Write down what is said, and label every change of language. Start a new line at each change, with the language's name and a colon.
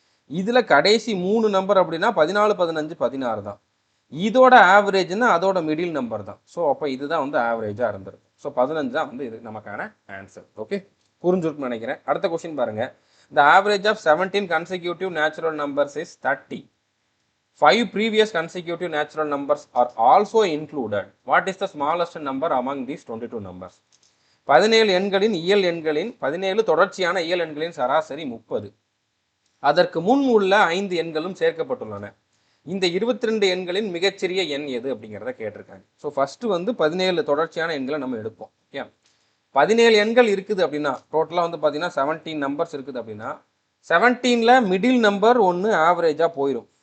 Tamil: இதில் கடைசி 3 நம்பர் அப்படின்னா 14, 15, 16 தான். இதோட ஆவரேஜ்னா அதோட மிடில் நம்பர் தான். ஸோ அப்போ இதுதான் வந்து ஆவரேஜாக இருந்திருக்கு. ஸோ 15 தான் வந்து இது நமக்கான ஆன்சர். ஓகே, புரிஞ்சுருக்குன்னு நினைக்கிறேன். அடுத்த கொஸ்டின் பாருங்க.
English: The average of 17 consecutive natural numbers is 30. 5 previous consecutive natural numbers are also included. What is the smallest number among these 22 numbers?
Tamil: 17 எண்களின் இயல் எண்களின் 17 தொடர்ச்சியான இயல் எண்களின் சராசரி 30. அதற்கு முன் உள்ள 5 எண்களும் சேர்க்கப்பட்டுள்ளன. இந்த 22 எண்களின் மிகச்சிறிய எண் எது அப்படிங்கிறத கேட்டிருக்காங்க. ஸோ ஃபர்ஸ்ட் வந்து 17 தொடர்ச்சியான எண்களை நம்ம எடுப்போம். ஓகே, 17 எண்கள் இருக்குது அப்படின்னா டோட்டலாக வந்து பார்த்தீங்கன்னா 17 நம்பர்ஸ் இருக்குது அப்படின்னா 17ல் மிடில் நம்பர் ஒன்று ஆவரேஜாக போயிடும்.